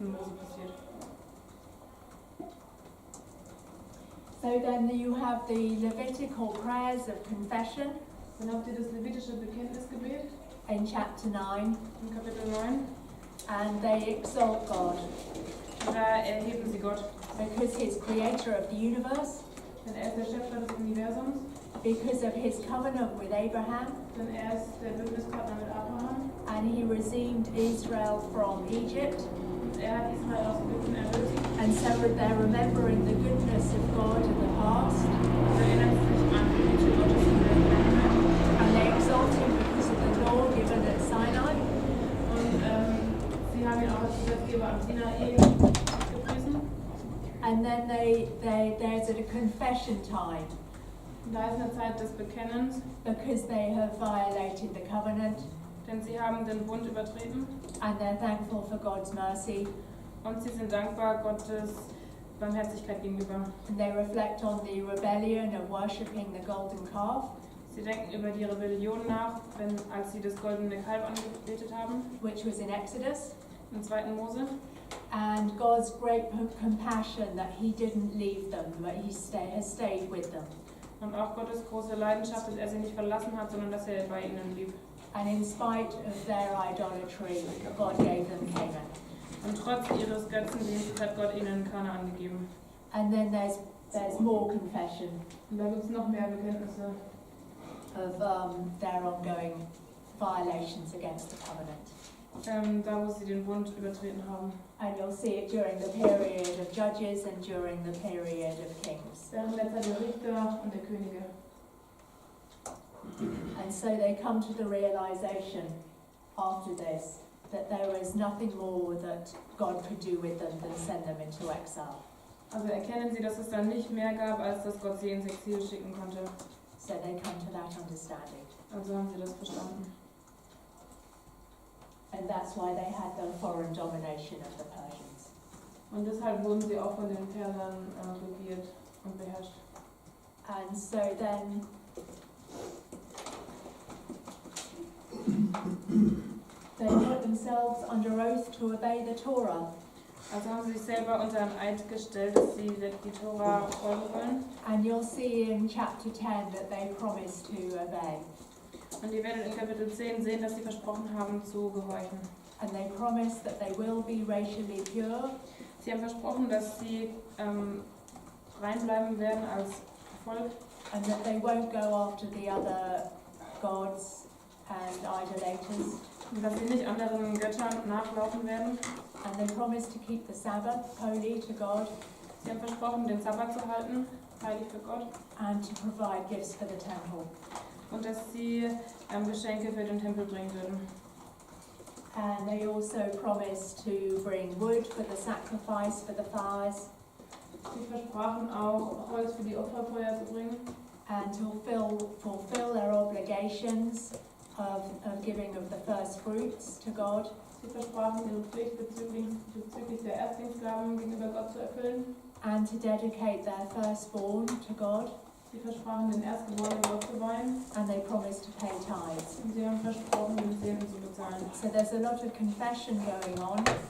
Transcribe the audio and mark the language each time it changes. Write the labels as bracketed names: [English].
[German] Mose passiert. [English] So then you have the Levitical prayers of confession [German] Dann habt ihr das levitische Bekenntnisgebet [English] in chapter 9, [German] in Kapitel 9. [English] and they exalt God [German] Und da erheben sie Gott. [English] because He's creator of the universe, [German] Denn er ist der Schöpfer des Universums. [English] because of His covenant with Abraham, [German] Denn er ist der Bündnispartner mit Abraham. [English] and He redeemed Israel from Egypt. [German] Und er hat Israel aus Ägypten erlöst. [English] And so they're remembering the goodness of God in the past, [German] Und erinnert sich an die Güte Gottes in der Vergangenheit. [English] and they exalt Him because of the law given at Sinai. [German] Und sie haben ihn auch als Gesetzgeber am Sinai gepriesen. [English] And then there's a confession time [German] Und da ist eine Zeit des Bekennens, [English] because they have violated the covenant, [German] denn sie haben den Bund übertreten. [English] and they're thankful for God's mercy, [German] Und sie sind dankbar Gottes Barmherzigkeit gegenüber. [English] and they reflect on the rebellion of worshipping the golden calf, [German] Sie denken über die Rebellion nach, als sie das goldene Kalb angebetet haben, [English] which was in Exodus, [German] im 2. Mose. [English] and God's great compassion that He didn't leave them, but He has stayed with them. [German] Und auch Gottes große Leidenschaft, dass er sie nicht verlassen hat, sondern dass er bei ihnen blieb. [English] And in spite of their idolatry, God gave them Canaan. [German] Und trotz ihres Götzendienstes hat Gott ihnen Kanaan gegeben. [English] And then there's more confession [German] Und da gibt es noch mehr Bekenntnisse [English] of their ongoing violations against the covenant. [German] da wo sie den Bund übertreten haben. [English] And you'll see it during the period of judges and during the period of kings. [German] Während der Zeit der Richter und der Könige. [English] And so they come to the realization after this that there is nothing more that God could do with them than send them into exile. [German] Also erkennen sie, dass es dann nicht mehr gab, als dass Gott sie ins Exil schicken konnte. [English] So they come to that understanding. [German] Also haben sie das verstanden. [English] And that's why they had the foreign domination of the Persians. [German] Und deshalb wurden sie auch von den Persern regiert und beherrscht. [English] And so then they put themselves under oath to obey the Torah. [German] Also haben sie sich selber unter einen Eid gestellt, dass sie die Tora folgen wollen. [English] And you'll see in chapter 10 that they promised to obey. [German] Und ihr werdet in Kapitel 10 sehen, dass sie versprochen haben zu gehorchen. [English] And they promised that they will be racially pure, [German] Sie haben versprochen, dass sie rein bleiben werden als Volk [English] and that they won't go after the other gods and idolaters. [German] Und dass sie nicht anderen Göttern nachlaufen werden. [English] And they promised to keep the Sabbath holy to God [German] Sie haben versprochen, den Sabbat zu halten, heilig für Gott. [English] and to provide gifts for the temple. [German] Und dass sie Geschenke für den Tempel bringen würden. [English] And they also promised to bring wood for the sacrifice for the fires [German] Sie versprachen auch, Holz für die Opferfeuer zu bringen. [English] and to fulfill their obligations of giving of the first fruits to God. [German] Sie versprachen, ihre Pflicht bezüglich der Erstlingsgaben gegenüber Gott zu erfüllen. [English] And to dedicate their firstborn to God, [German] Sie versprachen, den Erstgeborenen Gott zu weihen. [English] and they promised to pay tithes. [German] Und sie haben versprochen, den Zehnten zu bezahlen. [English] So there's a lot of confession going on,